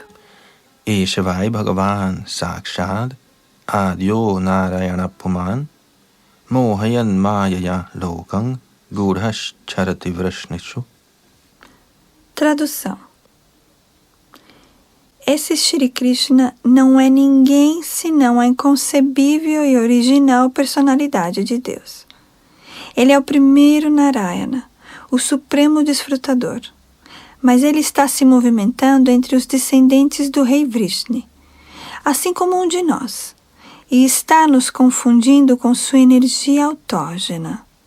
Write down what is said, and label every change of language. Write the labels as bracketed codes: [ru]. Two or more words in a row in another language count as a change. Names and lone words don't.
[sa] Eshavai Bhagavan Sakshad Adyo Narayana Puman Mohayan Mayaya Lokang Gurhash Charati Vrashnishu. [pt] Tradução. esse Shri Krishna não é ninguém senão a inconcebível e original personalidade de Deus. Ele é o primeiro Narayana, o supremo desfrutador, mas ele está se movimentando entre os descendentes do rei Vrishni, assim como um de nós, e está nos confundindo com sua energia autógena.